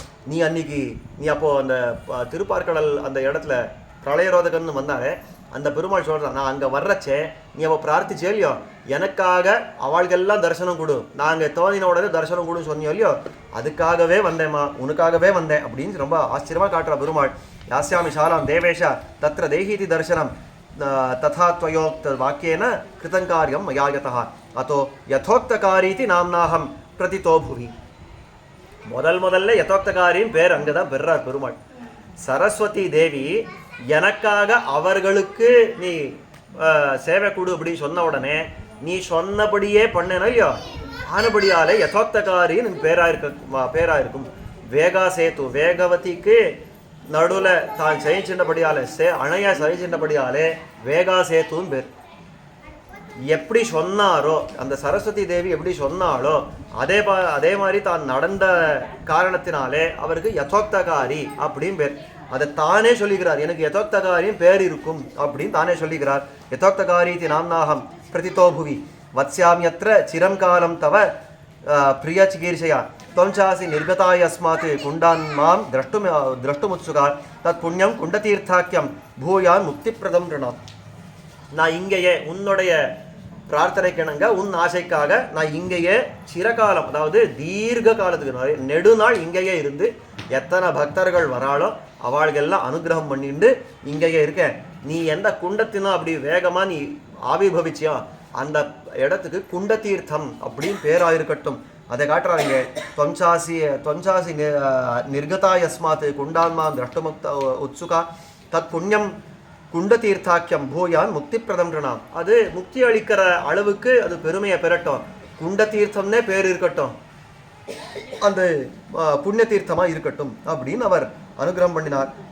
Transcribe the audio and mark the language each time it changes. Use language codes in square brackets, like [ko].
[ta] நீ அன்னைக்கு அப்போது அந்த திருப்பார்கடல் அந்த இடத்துல பிரளயரோதகன்னு வந்தாலே அந்த பெருமாள் சொல்கிறான், நான் அங்கே வர்றச்சே நீ அவள் பிரார்த்திச்சே இல்லையோ, எனக்காக அவளுக்கெல்லாம் தரிசனம் கொடு, நாங்கள் தோதின உடனே தரிசனம் கொடுன்னு சொன்னியோ இல்லையோ, அதுக்காகவே வந்தேம்மா, உனக்காகவே வந்தேன் அப்படின்னு ரொம்ப ஆச்சரியமாக காட்டுறா பெருமாள். [sa] யாஸ்யாமி சாலாம் தேவேஷா தத்ர தேஹீதி தரிசனம் तथा त्वयोक्त वाक्येन कृतं कार्यं मया यतः अतो यथोक्तकारीति नाम्नाहं प्रतितो भुवि. [ta] முதல்ல யதோக்தகாரின் பேர் அங்கே தான் பெறார் பெருமாள். சரஸ்வதி தேவி எனக்காக அவர்களுக்கு நீ சேவை கொடு அப்படின்னு சொன்ன உடனே நீ சொன்னபடியே பண்ணேனோ இல்லையோ, ஆனபடியாலே யதோக்தகாரின்னு பேராக இருக்கும். வேகா சேத்து வேகவதிக்கு நடுவில் தான் சகிச்சின்றபடியாலே அணையா சகிச்சின்றபடியாலே வேகா சேத்துன்னு பேர். எப்படி சொன்னாரோ அந்த சரஸ்வதி தேவி எப்படி சொன்னாலோ அதே மாதிரி தான் நடந்த காரணத்தினாலே அவருக்கு யதோக்தகாரி அப்படின்னு பேர். அதை தானே சொல்லிக்கிறார், எனக்கு யதோக்தகாரியும் பேர் இருக்கும் அப்படின்னு தானே சொல்லிக்கிறார். [sa] யதோக்தகாரி இது நாம்னாகம் பிரதிதோ புவி வத்ஸ்யாமியத்ர சிரம் காலம் தவ பிரிய சிகீர்ஷயா त्वंचासि निर्गता यस्मात् कुंडान् मां द्रष्टुमुत्सुका तत् पुण्यं कुंडतीर्थाख्यं भूयान् मुक्तिप्रदं ऋणम्. [ta] நான் இங்கேயே உன்னுடைய பிரார்த்தனைக்கிணங்க உன் ஆசைக்காக நான் இங்கேயே சிறகாலம், அதாவது தீர்க்க காலத்துக்கு நெடுநாள் இங்கேயே இருந்து எத்தனை பக்தர்கள் வராளோ அவளுக்கெல்லாம் அனுகிரகம் பண்ணிட்டு இங்கேயே இருக்கேன். நீ எந்த குண்டத்தினோ அப்படி வேகமாக நீ ஆவிர்வவிச்சியா அந்த இடத்துக்கு குண்டதீர்த்தம் அப்படின்னு பேராயிருக்கட்டும். அதை காட்டுறாங்க. [sa] त्वंचासि निर्गता यस्मात् कुंडान्मां द्रष्टुमुक्त उत्सुका तत् पुण्यम [ta] குண்டதீர்த்தாக்கியம் பூயான் முக்தி பிரதம் ரணாம். அது முக்தி அளிக்கிற அளவுக்கு அது பெருமையை பெறட்டும், குண்ட தீர்த்தம்னே பேர் இருக்கட்டும், அந்த புண்ணிய தீர்த்தமாக இருக்கட்டும் அப்படின்னு அவர் அனுகிரகம் பண்ணினார்.